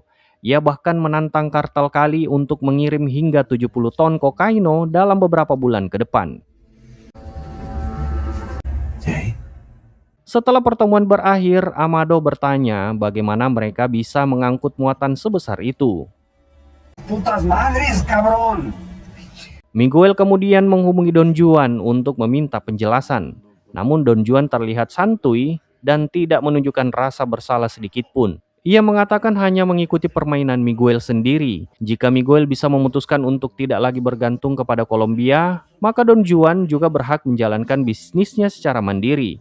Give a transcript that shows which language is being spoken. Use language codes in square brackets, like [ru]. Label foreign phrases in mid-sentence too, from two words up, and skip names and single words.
[id] Ia bahkan menantang kartel Cali untuk mengirim hingga 70 ton kokaino dalam beberapa bulan ke depan. Setelah pertemuan berakhir, Amado bertanya bagaimana mereka bisa mengangkut muatan sebesar itu. [es] ¡Putas madres, cabrón! [id] Miguel kemudian menghubungi Don Juan untuk meminta penjelasan. Namun Don Juan terlihat santuy dan tidak menunjukkan rasa bersalah sedikit pun. Ia mengatakan hanya mengikuti permainan Miguel sendiri. Jika Miguel bisa memutuskan untuk tidak lagi bergantung kepada Kolombia, maka Don Juan juga berhak menjalankan bisnisnya secara mandiri.